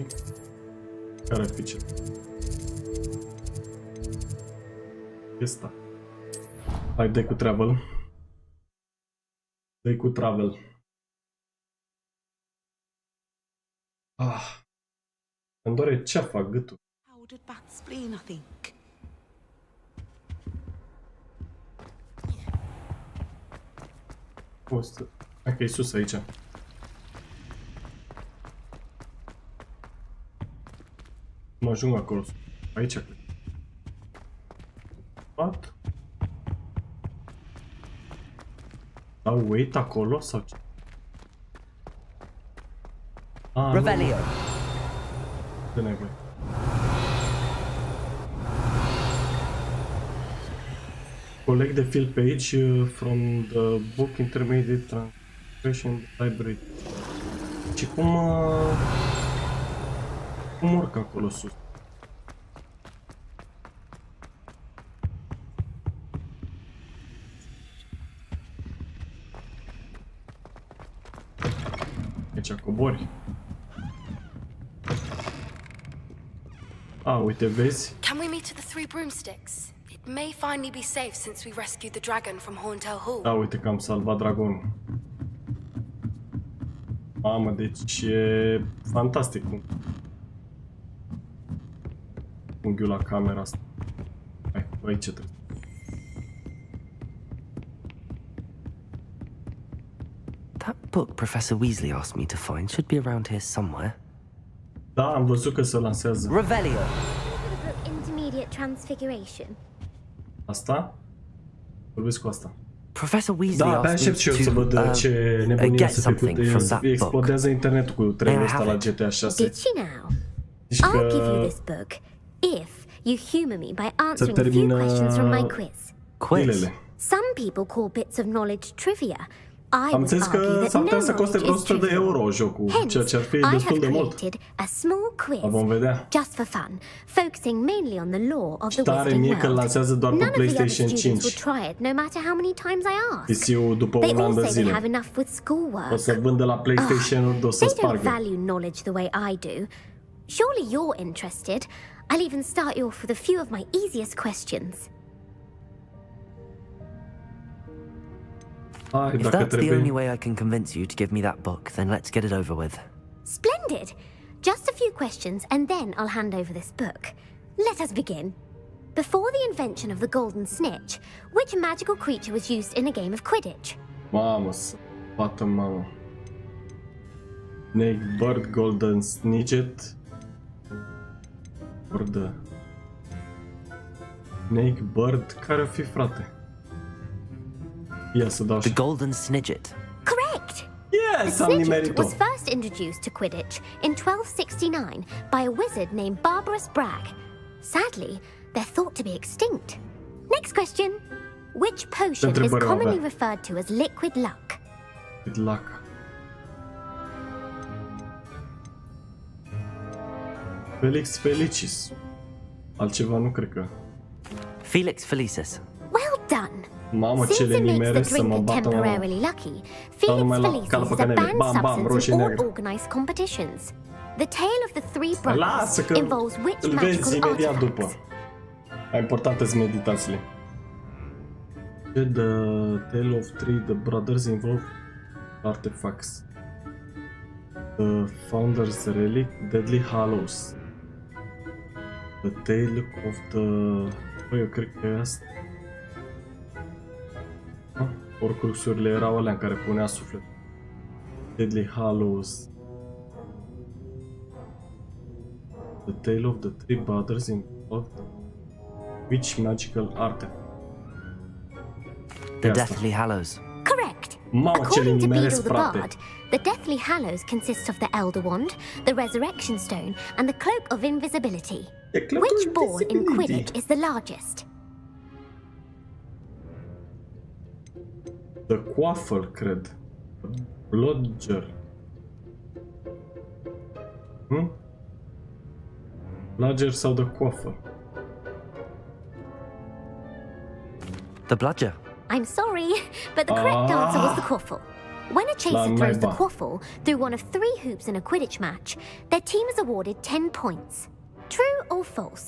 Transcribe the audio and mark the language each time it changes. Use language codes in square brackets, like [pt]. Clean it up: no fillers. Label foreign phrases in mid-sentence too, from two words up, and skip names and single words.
[ro] Care ar fi ce? Asta. Hai, dai cu travel. Dai cu travel. Ah. Îmi doare ceafa, gâtul. [en] Powdered bat spleen, I think. [ro] Hai că e sus aici. Mă ajung acolo. Aici cred. What? Sau wait acolo sau ce? Ah, Revelio. De nevoie. [en] Collect the field page from the book intermediate translation library. [ro] Și cum urc acolo sus? Aici cobori. Uite, vezi? [en] Can we meet at the Three Broomsticks? It may finally be safe since we rescued the dragon from Horntail Hall. [ro] Uite că am salvat dragonul. Mamă, deci e fantastic. Unghiul la camera asta. Hai, aici trebuie. [en] That book Professor Weasley asked me to find should be around here somewhere. [ro] Da, am văzut că se lansează. Revelio. [en] Intermediate transfiguration. [ro] Asta? Vorbesc cu asta. [en] Professor Weasley [ro] Da, abia [en] asked [ro] aștept și eu [en] me [ro] să [en] to [ro] văd ce nebunie [en] get [ro] să [en] something from that book. [ro] explodează internetul cu trailerul ăsta la GTA 6. [en] Did she now? [ro] Deci [en] I'll give you [ro] că [en] this book if you humor me by answering a few [ro] termină [en] questions from my quiz. Quiz. [ro] zilele. [en] Some people call bits of knowledge trivia. I [ro] Am [en] would [ro] înțeles [en] argue [ro] că [en] that [ro] s-ar [en] no [ro] putea să coste [en] knowledge is [ro] 100 de [en] trivial. [ro] euro jocul, [en] Hence, [ro] ceea ce ar fi [en] I have [ro] destul de mult. [en] created a small quiz, [ro] Dar vom vedea. [en] just for fun, focusing mainly on the lore of the [ro] Tare [en] Wizarding [ro] mie că îl [en] World. [ro] lansează doar pe [en] None of the other [ro] PlayStation [en] students [ro] 5. [en] will try it, no matter how many times I ask. [ro] PC-ul după [en] They [ro] un an [en] all [ro] de [en] say they have [ro] zile. [en] enough with schoolwork. [ro] O să vândă la PlayStation-ul, o să [en] They don't [ro] spargă. [en] value knowledge the way I do. Surely you're interested. I'll even start you off with a few of my easiest questions. [ro] Hai, [en] If [ro] dacă [en] that's the only [ro] trebuie. [en] way I can convince you to give me that book, then let's get it over with. Splendid! Just a few questions and then I'll hand over this book. Let us begin. Before the invention of the golden snitch, which magical creature was used in a game of Quidditch? [ro] Mamă, să bată mamă. [en] Snake, Bird, Golden Snidget. Bird. Snake, Bird, [ro] care-o fi, frate? Ia să dau [en] The [ro] și... [en] Golden Snidget. Correct! Yes, The [ro] am [en] snitch [ro] nimerit-o. [en] was first introduced to Quidditch in 1269 by a wizard named Barbarous Bragg. Sadly, they're thought to be extinct. Next question. Which potion is [ro] Întrebări o [en] commonly [ro] avea. [en] referred to as liquid luck? Good luck. Felix Felicis. [ro] Altceva nu cred că. [en] Felix Felicis. Well done! [ro] Mamă, ce [en] Since [ro] le [en] it makes [ro] nimere [en] the [ro] să mă [en] drinker [ro] bată, mamă. [en] temporarily lucky, [ro] Dau [en] Felix [ro] numai la [en] Felicis [ro] cală pe [en] is a [ro] canele. [en] banned Bam, bam, substance [ro] roșie [en] in all [ro] neagră. [en] organized competitions. The tale of the three brothers [ro] Lasă că [en] involves which [ro] îl vezi [en] magical [ro] imediat [en] artifacts? [ro] după. Mai importante sunt meditațiile. [en] The Tale of Three, the brothers involve artifacts. The Founder's Relic, Deadly Hallows. The Tale of the... [ro] Băi, eu cred că e asta. Orcruxurile erau alea în care punea suflet. [en] Deadly Hallows. The Tale of the Three Brothers involved which magical artifact? The [ro] Asta. [en] Deathly Hallows. Correct. [ro] Mamă, ce le [en] According to [ro] nimeresc, [en] Beedle the [ro] frate. [en] Bard, the Deathly Hallows consists of the Elder Wand, the Resurrection Stone, and the Cloak of Invisibility. The Cloak Which of ball in Invisibility. Quidditch is the largest? [ro] The Quaffle, cred. Blodger. Bludger sau The Quaffle? [en] The Bludger. I'm sorry, but the correct answer was the quaffle. When a chaser throws the meba. quaffle through one of 3 hoops in a Quidditch match, their team is awarded 10 points. True or false?